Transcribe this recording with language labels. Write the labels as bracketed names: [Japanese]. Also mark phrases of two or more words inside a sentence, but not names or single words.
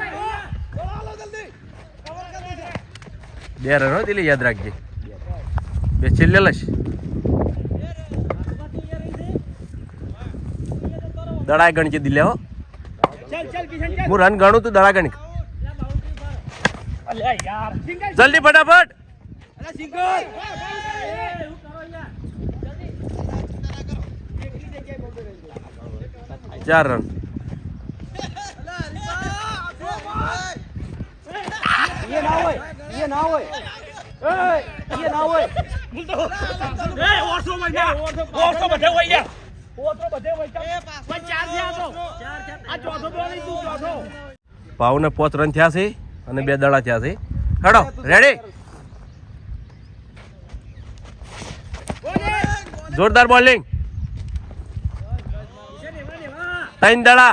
[Gujarati] બે રન હો દિલી, યાદ રાખજે, બે છેલ્લે લશ દડા ગણજે દિલે હો। ચાલ ચાલ કિશન ચાલ। હું રન ગણું, તું દડા ગણી અલ્યા યાર, સિંગલ જલ્દી ફટાફટ। અરે સિંગલ 4 રન। યે ના હોય યે ના હોય યે ના હોય એ ઓછો મજા, ઓછો બધે હોય યાર, ઓછો બધે હોય ચાલ। પણ ચાર થયા તો, આ ચોથો બોલ તું ચોથો। ભાવને 5 રન થયા છે અને 2 દડા થયા છે। હેડો, રેડી? જોરદાર બોલિંગ, 3 દડા।